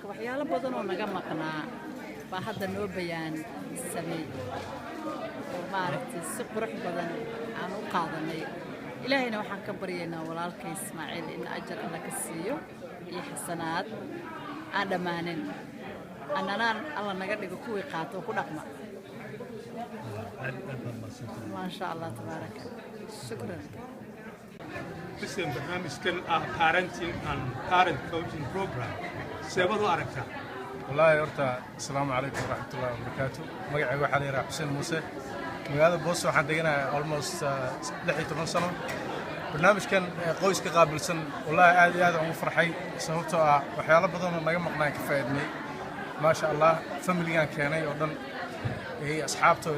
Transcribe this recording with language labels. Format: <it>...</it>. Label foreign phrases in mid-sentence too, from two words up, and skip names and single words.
<so>waxyaalo badan oo naga maqnaa baa hadda noo bayaan sameey oo maaragtay si qurux badan aan u qaadanay ilaahayna waxaan ka baryaynaa walaalkay Ismaaciil in ajar alla ka siiyo iyo xasanaad aan dhammaanin annanaan alla naga dhigo kuwii qaato ku dhaqma</so> <ar>ما شاء الله تبارك</ar> <so>shukran</so> <en>Listen, barnaamijkan parenting and parent coaching program</en> <so>seebadu aragtaa والله horta</so> <ar>السلام عليكم ورحمة الله وبركاته</ar> <so>magacayga waxaa la yiraahdaa Xuseen Muuse magaalada Boos waxaan deganahay almost 16 sano barnaamijkan qoyska qaabilsan wallahi aad iyo aad ugu farxay sababtoo ah waxyaalo badan oo naga maqnaan ka faa'iidnay</so> <ar>ما شاء الله</ar> <so>familigan keenay oo dhan ee asxaabtooda</so>